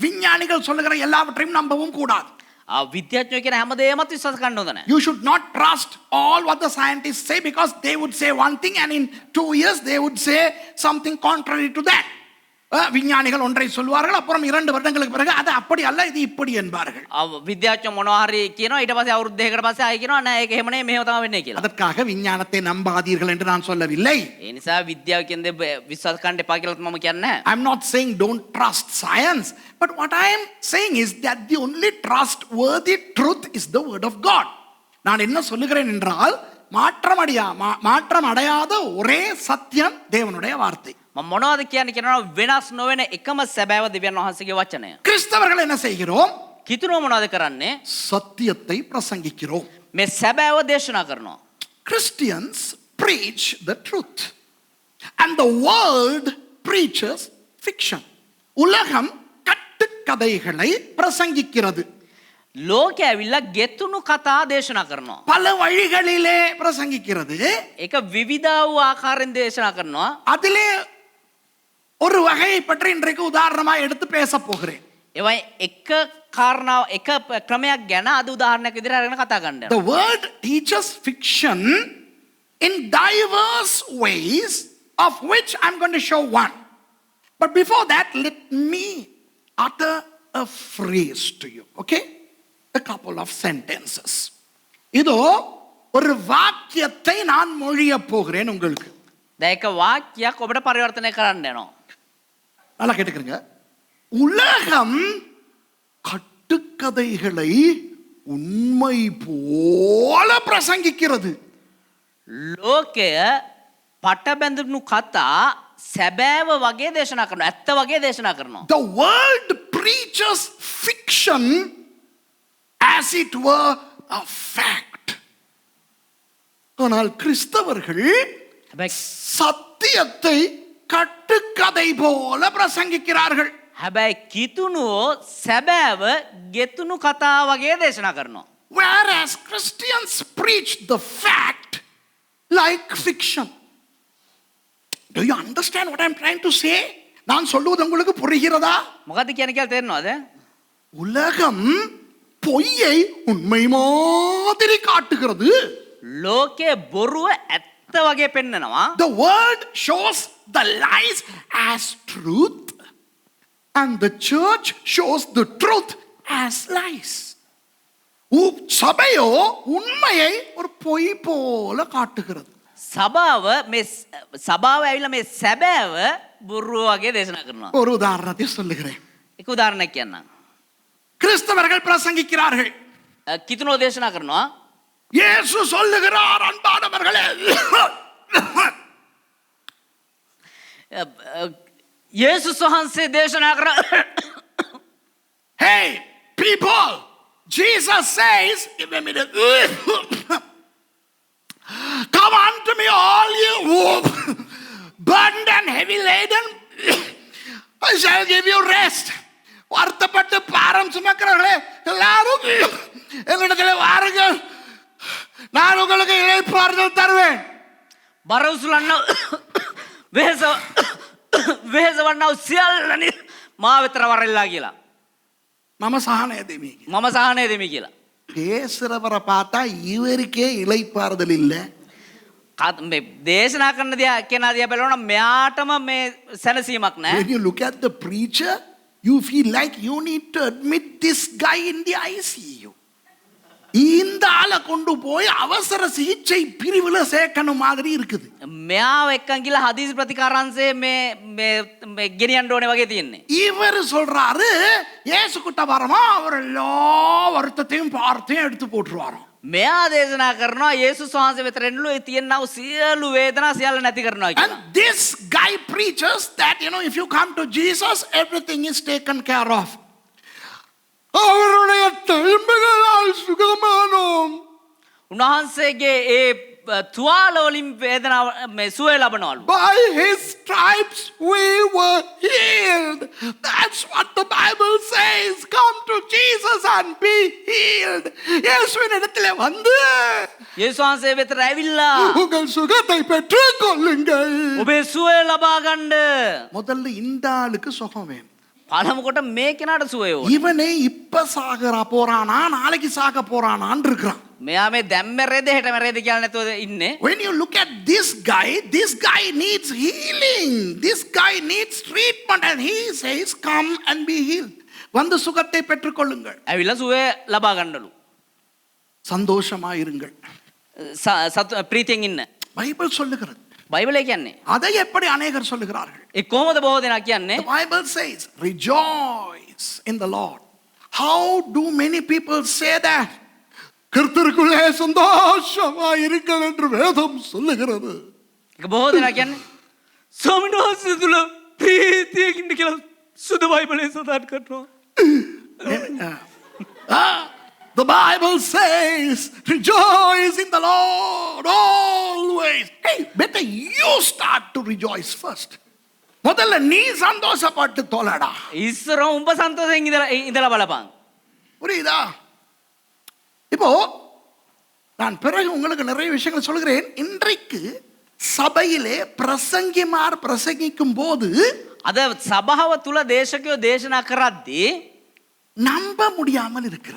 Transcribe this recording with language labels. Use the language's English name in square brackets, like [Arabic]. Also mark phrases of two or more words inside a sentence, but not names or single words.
[Tamil] விஞ்ஞானிகள் சொல்லுகிற எல்லாவற்றையும் நம்பவும் கூடாது. [Sinhala] විද්‍යාඥයෝ කියන හැම දෙයක්ම විශ්වාස කරන්න හොඳ නැහැ. [English] You should not trust all what the scientists say because they would say one thing and in 2 years they would say something contrary to that. [Tamil] விஞ்ஞானிகள் ஒன்றை சொல்வார்கள் அப்புறம் 2 வருடங்களுக்கு பிறகு அது அப்படி அல்ல இது இப்படி என்பார்கள். [Sinhala] විද්‍යාඥයෝ මොනවා හරි කියනවා ඊට පස්සේ අවුරුදු දෙකකට පස්සේ ආයෙ කියනවා නෑ ඒක එහෙම නෙමෙයි මෙහෙම තමයි වෙන්නේ කියලා. [Tamil] அதற்காக விஞ்ஞானத்தை நம்பாதீர்கள் என்று நான் சொல்லவில்லை. [Sinhala] ඒ නිසා විද්‍යාව කියන දේ විශ්වාස කරන්න එපා කියලා මම කියන්නේ නැහැ. [English] I'm not saying don't trust science, but what I am saying is that the only trustworthy truth is the word of God. [Tamil] நான் என்ன சொல்லுகிறேன் என்றால் மாற்றம் அடையாத ஒரே சத்தியம் தேவனுடைய வார்த்தை. [Sinhala] මම මොනවද කියන්නේ කියනවා වෙනස් නොවන එකම සැබෑව දෙවියන් වහන්සේගේ වචනය. [Tamil] கிறிஸ்தவர்கள் என்ன செய்கிறோம்? [Sinhala] කිතුනෝ මොනවද කරන්නේ? [Tamil] சத்தியத்தை பிரசங்கிக்கிறோம். [Sinhala] මේ සැබෑව දේශනා කරනවා. [English] Christians preach the truth and the world preaches fiction. [Tamil] உலகம் கட்டுக்கதைகளை பிரசங்கிக்கிறது. [Sinhala] ලෝකය ඇවිල්ලා ගෙතුණු කතා දේශනා කරනවා. [Tamil] பல வழிகளிலே பிரசங்கிக்கிறது. [Sinhala] ඒක විවිධ වූ ආකාරයෙන් දේශනා කරනවා. [Tamil] அதிலே ஒரு வகையை பற்றி இன்றைக்கு உதாரணமா எடுத்து பேச போகிறேன். [Sinhala] ඒවයි එක කාරණාව එක ක්‍රමයක් ගැන අද උදාහරණයක් විදිහට අරගෙන කතා කරන්න. [English] The word teaches fiction in diverse ways of which I'm going to show one. But before that let me utter a phrase to you. Okay? A couple of sentences. [Tamil] இதோ ஒரு வாக்கியத்தை நான் மொழிய போகிறேன் உங்களுக்கு. [Sinhala] දැන් එක වාක්‍යයක් ඔබට පරිවර්තනය කරන්න යනවා. [Tamil] நல்லா கேட்டுக்கிறீங்க. உலகம் கட்டுக்கதைகளை உண்மை போல பிரசங்கிக்கிறது. [Sinhala] ලෝකය පටබැඳුණු කතා සැබෑව වගේ දේශනා කරනවා. ඇත්ත වගේ දේශනා කරනවා. [English] The world preaches fiction as it were a fact. [Tamil] ஆனால் கிறிஸ்தவர்கள் சத்தியத்தை கட்டுக்கதை போல பிரசங்கிக்கிறார்கள். [Sinhala] හැබැයි කිතුනුවෝ සැබෑව ගෙතුණු කතා වගේ දේශනා කරනවා. [English] Whereas Christians preach the fact like fiction. Do you understand what I'm trying to say? [Tamil] நான் சொல்லுவது உங்களுக்கு புரிகிறதா? [Sinhala] මොකද්ද කියන්නේ කියලා තේරෙනවද? [Tamil] உலகம் பொய்யை உண்மை மாதிரி காட்டுகிறது. [Sinhala] ලෝකයේ බොරුව ඇත්ත වගේ පෙන්නනවා. [English] The world shows the lies as truth and the church shows the truth as lies. [Tamil] சபையோ உண்மையை ஒரு பொய் போல காட்டுகிறது. [Sinhala] සභාව ඇවිල්ලා මේ සැබෑව බොරුව වගේ දේශනා කරනවා. [Tamil] ஒரு உதாரணத்தை சொல்லுகிறேன். [Sinhala] එක උදාහරණයක් කියන්නම්. [Tamil] கிறிஸ்தவர்கள் பிரசங்கிக்கிறார்கள். [Sinhala] කිතුනෝ දේශනා කරනවා. [Tamil] இயேசு சொல்லுகிறார் அன்பானவர்களே. [Sinhala] යේසුස් වහන්සේ දේශනා කර [English] Hey people, Jesus says, come unto me all you burdened and heavy laden, I shall give you rest. [Tamil] வருத்தப்பட்டு பாரம் சுமக்கிறவர்களே எல்லாரும் என்னிடத்தில் வாருங்கள், நான் உங்களுக்கு இளைப்பாறுதல் தருவேன். [Sinhala] බරවුසුලන්න වෙහෙසවන්නව සියල්ලනි මා වෙතර වරෙල්ලා කියලා. මම සහනේ දෙමි. මම සහනය දෙමි කියලා. [Tamil] பேசுறவரை பார்த்தா இவருக்கே இளைப்பாறுதல் இல்லை. [Sinhala] මේ දේශනා කරන දිහා කෙනා දිහා බලනවා මෙයාටම මේ සැනසීමක් නැහැ. [English] When you look at the preacher, you feel like you need to admit this guy in the ICU. [Tamil] இந்த ஆளை கொண்டு போய் அவசர சிகிச்சை பிரிவுல சேர்க்கணும் மாதிரி இருக்குது. [Sinhala] මෙයාව එක්කන් ගිහලා හදිසි ප්‍රතිකාරාංශයේ මේ ගෙනියන්න ඕනේ වගේ තියෙන්නේ. [Tamil] இவர் சொல்றாரு இயேசு கிட்ட வரமா அவர் எல்லா வருத்தத்தையும் பார்த்தையும் எடுத்து போட்டுருவாராம். [Sinhala] මෙයා දේශනා කරනවා යේසුස් වහන්සේ වෙත රැඳිලු ඒ තියෙනා වූ සියලු වේදනා සියල්ල නැති කරනවා And කියලා. [English] this guy preaches that, if you come to Jesus, everything is taken care of. [Tamil] அவருடைய தழும்புகளால் சுகமானோம். [Sinhala] උන්වහන්සේගේ ඒ තුවාල වලින් වේදනාව මේ සුවය ලබනවලු. [English] By his stripes we were healed. That's what the Bible says. Come to Jesus and be healed. [Tamil] இயேசுவின் இடத்திலே வந்து [Sinhala] යේසුස් වහන්සේ වෙතට ඇවිල්ලා [Tamil] உங்கள் சுகத்தை பெற்றுக் கொள்ளுங்கள். [Sinhala] ඔබේ සුවය ලබා ගන්න. [Tamil] முதல்ல இந்த ஆளுக்கு சுகம் வேணும். [Sinhala] පළමු කොට මේ කෙනාට සුවය ඕන. [Tamil] இவனே இப்ப சாகரா போறானா நாளைக்கு சாக போறானான்னு இருக்கிறான். [Sinhala] මෙයා මේ දැන් මැරෙද හෙට මැරෙද කියලා නැතුව ඉන්නේ. [English] When you look at this guy needs healing. This guy needs treatment and he says come and be healed. [Tamil] வந்து சுகத்தை பெற்றுக்கொள்ளுங்கள். [Sinhala] ඇවිල්ලා සුවය ලබා ගන්නලු. [Tamil] சந்தோஷமா இருங்கள். [Sinhala] ප්‍රීතියෙන් ඉන්න. [Tamil] பைபிள் சொல்லுகிறது. [Sinhala] බයිබලය කියන්නේ. [Tamil] அதை எப்படி அநேகர் சொல்லுகிறார்கள்? [Sinhala] ඒ කොහොමද බොහෝ දෙනා කියන්නේ? [English] The Bible says rejoice in the Lord. How do many people say that? [Tamil] கர்த்தருக்குள்ளே சந்தோஷமா இருங்கள் என்று வேதம் சொல்லுகிறது. [Sinhala] ඒක බොහෝ දෙනා කියන්නේ ස්වාමීන් වහන්සේ තුල ප්‍රීතියෙන් ඉන්න කියලා සුදු බයිබලයේ සඳහන් කරනවා. [English] The Bible says rejoice in the Lord always. Hey, better you start to rejoice first. [Tamil] முதல்ல நீ சந்தோஷப்பட்டு தொலைடா. [Sinhala] ඊශ්වර උඹ සන්තෝෂයෙන් ඉඳලා බලපන්. [Tamil] புரியுதா? இப்போ நான் பிறகு உங்களுக்கு நிறைய விஷயங்கள் சொல்கிறேன். இன்றைக்கு சபையிலே பிரசங்கிமார் பிரசங்கிக்கும் போது [Sinhala] අද සභාව තුල දේශකයෝ දේශනා කරද්දී [Tamil] நம்ப முடியாமல் இருக்கிறது.